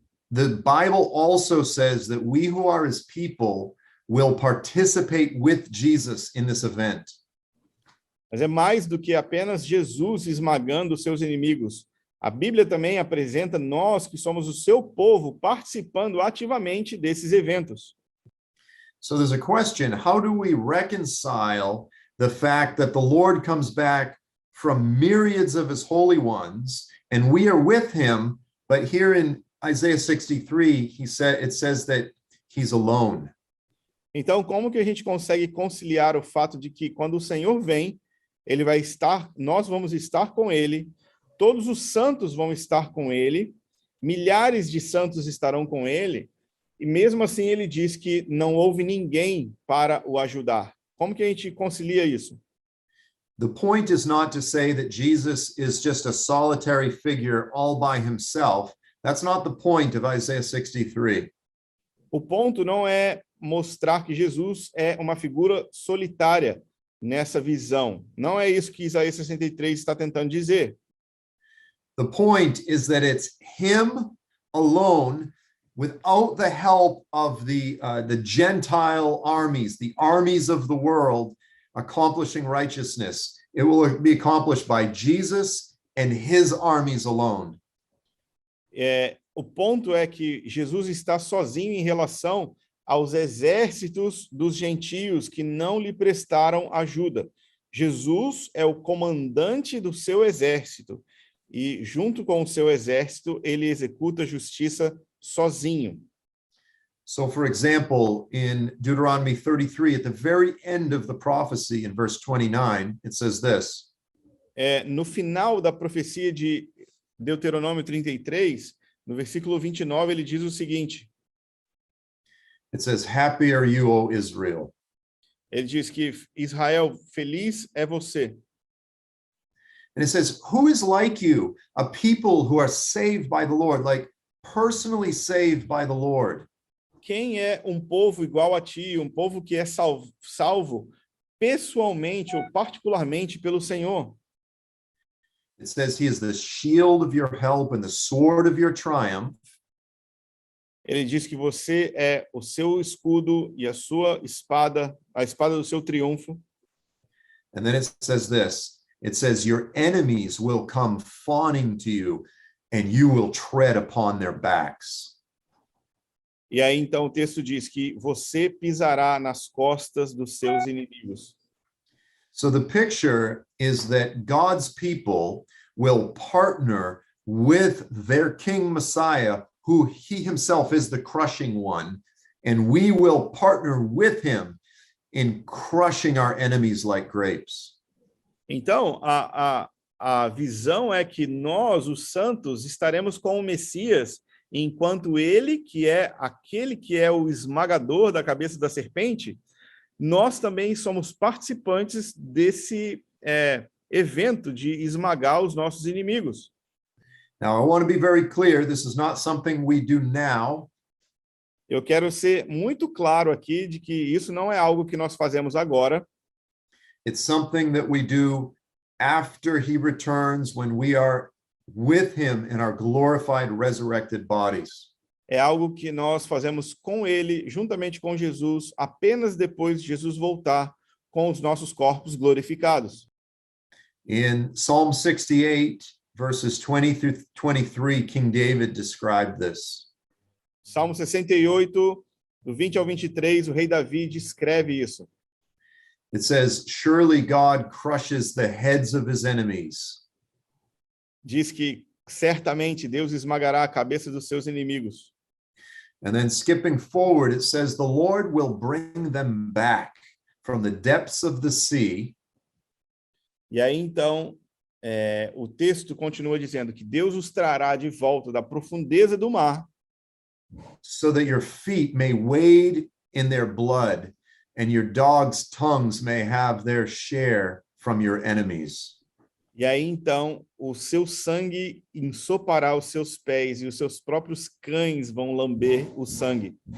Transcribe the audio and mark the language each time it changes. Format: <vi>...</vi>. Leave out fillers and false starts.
<en>The Bible also says that we who are his people will participate with Jesus in this event.</en> <pt>Mas é mais do que apenas Jesus esmagando os seus inimigos. A Bíblia também apresenta nós, que somos o seu povo, participando ativamente desses eventos.</pt> <en>So there's a question, how do we reconcile the fact that the Lord comes back from myriads of his holy ones and we are with him, but here in Isaiah 63, it says that he's alone.</en> <pt>Então, como que a gente consegue conciliar o fato de que quando o Senhor vem, ele vai estar, nós vamos estar com ele, todos os santos vão estar com ele, milhares de santos estarão com ele, e mesmo assim ele diz que não houve ninguém para o ajudar. Como que a gente concilia isso?</pt> <en>The point is not to say that Jesus is just a solitary figure all by himself. That's not the point of Isaiah 63.</en> <pt>O ponto não é mostrar que Jesus é uma figura solitária nessa visão. Não é isso que Isaías 63 está tentando dizer.</pt> <en>The point is that it's him alone, without the help of the Gentile armies, the armies of the world, accomplishing righteousness. It will be accomplished by Jesus and his armies alone.</en> <pt>O ponto é que Jesus está sozinho em relação aos exércitos dos gentios que não lhe prestaram ajuda. Jesus é o comandante do seu exército e, junto com o seu exército, ele executa justiça sozinho.</pt> <en>So, for example, in Deuteronomy 33, at the very end of the prophecy, in verse 29, it says this.</en> <pt>No final da profecia de Deuteronômio 33, no versículo 29, ele diz o seguinte.</pt> <en>It says, happy are you, O Israel.</en> <pt>Ele diz que Israel, feliz é você.</pt> <en>And it says, who is like you, a people who are saved by the Lord, like personally saved by the Lord?</en> <pt>Quem é um povo igual a ti, um povo que é salvo pessoalmente ou particularmente pelo Senhor?</pt> <en>It says he is the shield of your help and the sword of your triumph.</en> <pt>Ele diz que você é o seu escudo e a sua espada, a espada do seu triunfo.</pt> <en>And then it says this, it says your enemies will come fawning to you and you will tread upon their backs.</en> <pt>E aí então o texto diz que você pisará nas costas dos seus inimigos.</pt> <en>So the picture is that God's people will partner with their King Messiah, who he himself is the crushing one, and we will partner with him in crushing our enemies like grapes.</en> <pt>Então, a visão é que nós, os santos, estaremos com o Messias, enquanto ele, que é aquele que é o esmagador da cabeça da serpente, nós também somos participantes desse evento de esmagar os nossos inimigos.</pt> <en>Now, I want to be very clear, this is not something we do now.</en> <pt>Eu quero ser muito claro aqui de que isso não é algo que nós fazemos agora.</pt> <en>It's something that we do after he returns, when we are with him in our glorified, resurrected bodies.</en> <pt>É algo que nós fazemos com ele, juntamente com Jesus, apenas depois de Jesus voltar com os nossos corpos glorificados.</pt> <en>In Psalm 68, verses 20 through 23, King David described this.</en> <pt>Salmo 68, do 20 ao 23, o rei Davi descreve isso.</pt> <en>It says, surely God crushes the heads of his enemies.</en> <pt>Diz que certamente Deus esmagará a cabeça dos seus inimigos.</pt> <en>And then skipping forward, it says, the Lord will bring them back from the depths of the sea.</en> <pt>E aí, então, o texto continua dizendo que Deus os trará de volta da profundeza do mar,</pt> <en>so that your feet may wade in their blood, and your dogs' tongues may have their share from your enemies.</en> <pt>e aí, então, o seu sangue ensopará os seus pés e os seus próprios cães vão lamber o sangue.</pt>